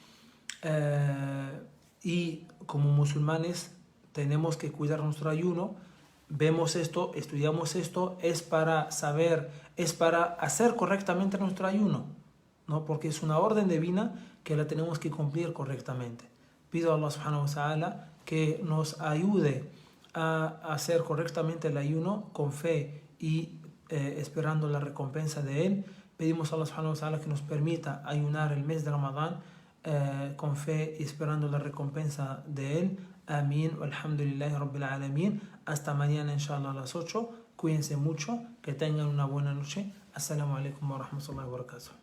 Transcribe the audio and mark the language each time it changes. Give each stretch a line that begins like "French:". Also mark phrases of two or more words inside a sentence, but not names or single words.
Spanish: Y como musulmanes tenemos que cuidar nuestro ayuno. Vemos esto, estudiamos esto, es para saber, es para hacer correctamente nuestro ayuno, ¿no? Porque es una orden divina que la tenemos que cumplir correctamente. Pido a Allah
Arabic: سبحانه وتعالى
Spanish: que nos ayude a hacer correctamente el ayuno con fe y esperando la recompensa de él. Pedimos a Allah
Arabic: سبحانه وتعالى
Spanish: que nos permita ayunar el mes de Ramadán con fe y esperando la recompensa de él. Amén.
Arabic: الحمد لله رب العالمين.
Spanish: Hasta mañana, inshallah, a las 8. Cuídense mucho. Que tengan una buena noche.
Arabic: السلام عليكم ورحمة الله وبركاته.